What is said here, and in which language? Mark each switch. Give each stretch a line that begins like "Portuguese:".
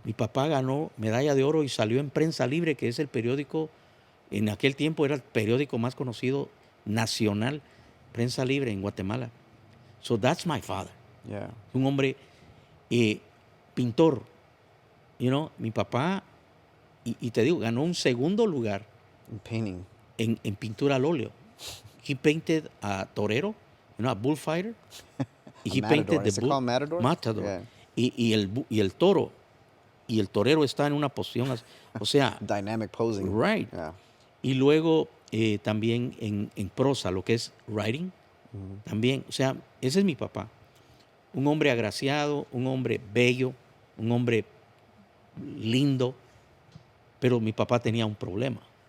Spanish: mi papá ganó medalla de oro y salió en Prensa Libre, que es el periódico, en aquel tiempo era el periódico más conocido nacional, Prensa Libre en Guatemala.
English: So that's my father. Yeah.
Spanish: Un hombre pintor, mi papá, y te digo, ganó un segundo lugar
English: And painting.
Spanish: en pintura al óleo.
English: He painted a torero, a bullfighter, y he painted Matador. the Is it called Matador? matador. Yeah.
Spanish: Y el toro, y el torero está en una posición, o sea,
English: Dynamic posing. right. Yeah.
Spanish: Y luego también en prosa, lo que es writing, también, o sea, ese es mi papá. Un hombre agraciado, un hombre bello, un hombre lindo, pero mi papá tenía un problema.